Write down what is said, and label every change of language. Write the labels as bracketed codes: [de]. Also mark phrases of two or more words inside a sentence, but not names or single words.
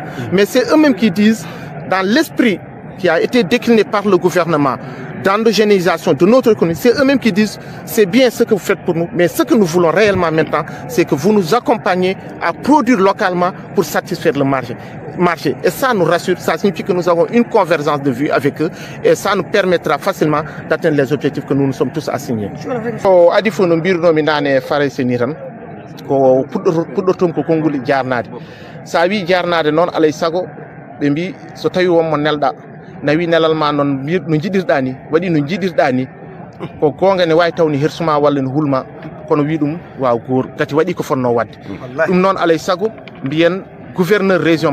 [fr] Mais c'est eux-mêmes qui disent, dans l'esprit qui a été décliné par le gouvernement, d'endogénéisation de notre économie, c'est eux-mêmes qui disent c'est bien ce que vous faites pour nous, mais ce que nous voulons réellement maintenant, c'est que vous nous accompagnez à produire localement pour satisfaire le marché. Et ça nous rassure, ça signifie que nous avons une convergence de vue avec eux et ça nous permettra facilement d'atteindre les objectifs que nous nous sommes tous assignés. [ff] Adi fo no mbirnomi nane faray seni tan ko puddotom ko konguli jarnade sa wi jarnade noon alay sago ɓe mbi so tawi wonmo nelɗa nawi nelal ma noon no jiɗirɗa ni waɗi no jiɗirɗa ni ko gonga ne wawi taw ni hersuma walla no hulma kono wi ɗum waw goor gati waɗi ko fonno wadde ɗum noon alay sago mbiyen [fr] gouverneur région